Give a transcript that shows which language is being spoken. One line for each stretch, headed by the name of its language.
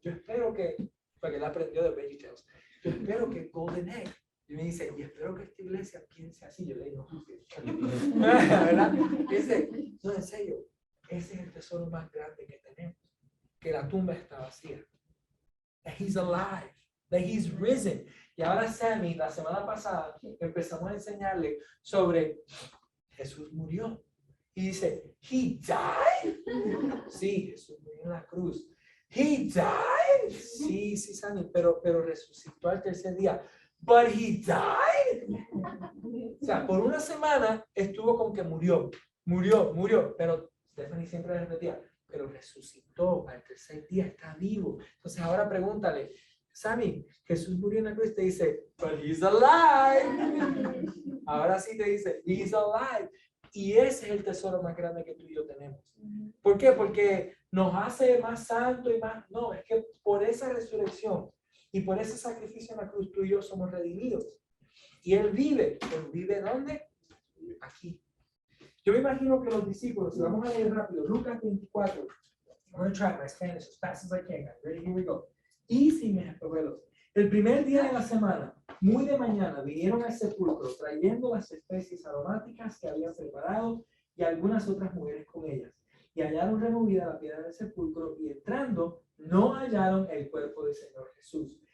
Spanish: Yo espero que, porque él aprendió de VeggieTales, yo espero que Golden Egg. Y me dice, y espero que esta iglesia piense así. Yo le digo, ¿verdad? Y dice, no, en serio, ese es el tesoro más grande que tenemos, que la tumba está vacía.
English: That he's alive, that he's risen.
Spanish: Y ahora Sammy, la semana pasada, empezamos a enseñarle sobre Jesús murió. Y dice,
English: he died.
Spanish: Sí, Jesús murió en la cruz.
English: He died.
Spanish: Sí, Sammy, pero resucitó al tercer día.
English: But he died.
Spanish: O sea, por una semana estuvo con que murió, pero Stephanie siempre repetía, pero resucitó al tercer día, está vivo. Entonces ahora pregúntale, Sammy, Jesús murió en la cruz, te dice,
English: but he's alive.
Spanish: Ahora sí te dice,
English: he's alive.
Spanish: Y ese es el tesoro más grande que tú y yo tenemos. ¿Por qué? Porque nos hace más santos y más, no, es que por esa resurrección y por ese sacrificio en la cruz, tú y yo somos redimidos. Y Él vive. ¿Él vive dónde? Aquí. Yo me imagino que los discípulos, si vamos a leer rápido, Lucas 24.
English: I'm going to try my Spanish as fast as I can. Ready? Here we go. Easy,
Spanish: mis abuelos. El primer día de la semana, muy de mañana, vinieron al sepulcro trayendo las especies aromáticas que habían preparado y algunas otras mujeres con ellas. Y hallaron removida la piedra del sepulcro y entrando, no hallaron el cuerpo del Señor Jesús.